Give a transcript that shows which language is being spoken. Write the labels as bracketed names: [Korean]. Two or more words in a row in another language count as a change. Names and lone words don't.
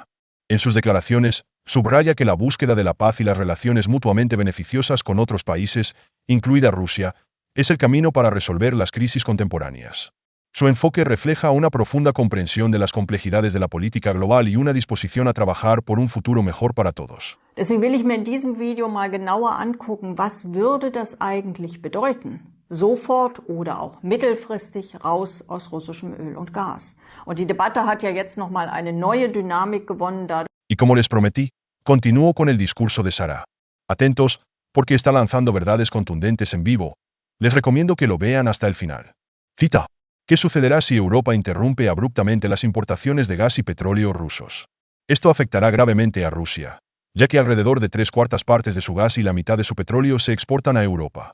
[Spanish] En sus declaraciones, subraya que la búsqueda de la paz y las relaciones mutuamente beneficiosas con otros países, incluida Rusia, es el camino para resolver las crisis contemporáneas. Su enfoque refleja una profunda comprensión de las complejidades de la política global y una disposición a trabajar por un futuro mejor para todos. [German] Deswegen will ich mir in diesem Video mal genauer angucken, was würde das eigentlich bedeuten? Sofort oder auch mittelfristig raus aus russischem Öl und Gas. Und die Debatte hat ja jetzt nochmal eine neue Dynamik gewonnen. [Spanish] Y como les prometí, continúo con el discurso de Sarah. Atentos, porque está lanzando verdades contundentes en vivo. Les recomiendo que lo vean hasta el final. Cita. ¿Qué sucederá si Europa interrumpe abruptamente las importaciones de gas y petróleo rusos? Esto afectará gravemente a Rusia, ya que alrededor de 3/4 partes de su gas y la mitad de su petróleo se exportan a Europa.